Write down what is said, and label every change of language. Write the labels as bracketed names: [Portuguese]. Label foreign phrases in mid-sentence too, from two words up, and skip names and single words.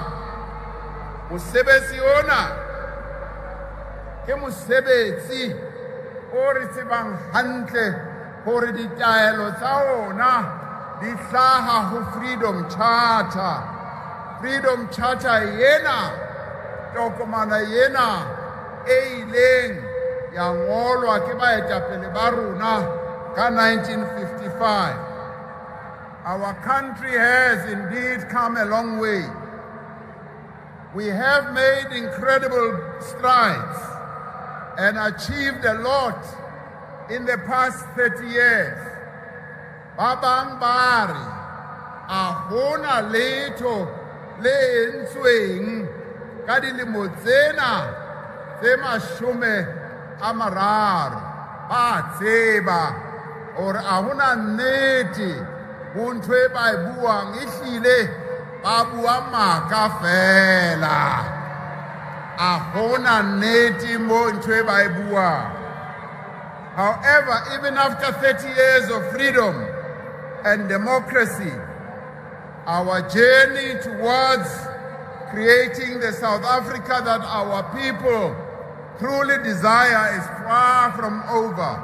[Southern Sotho] Musebetsi ona ke musebetsi o re tsebang hantle hore ditaelo tsa ona di hlaha ho Freedom Charter. Freedom Charter yena, tokomana yena e ileng ya ngolwa ke baetapele ba rona ka 1955. [English] Our country has indeed come a long way. We have made incredible strides and achieved a lot in the past 30 years. [Southern Sotho] Babang bari ahona letho le entsweng ka dilemo tsena tse mashome a mararo. Ba tseba hore ahona nnete ho ntho e ba e buang ehlile babua maka fela a hona nnete mo ntho e ba e buang. [English] However, even after 30 years of freedom and democracy, our journey towards creating the South Africa that our people truly desire is far from over.